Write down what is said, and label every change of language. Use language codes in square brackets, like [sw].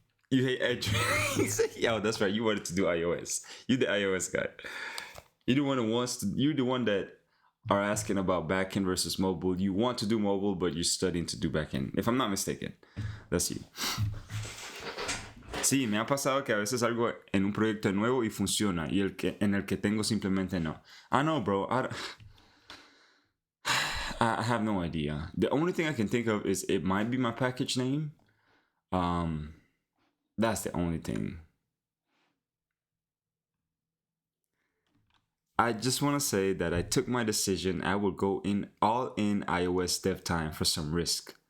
[en] You hate Android. Yo, that's right. You wanted to do iOS. You the iOS guy. You're the one that are asking about backend versus mobile. You want to do mobile, but you're studying to do backend. If I'm not mistaken, that's you. [es] Sí, me ha pasado que a veces algo en un proyecto nuevo y funciona y en el que tengo simplemente no. [en] I know, bro. I have no idea. The only thing I can think of is it might be my package name. That's the only thing. I just want to say that I took my decision. I will go all in iOS dev time for some risk.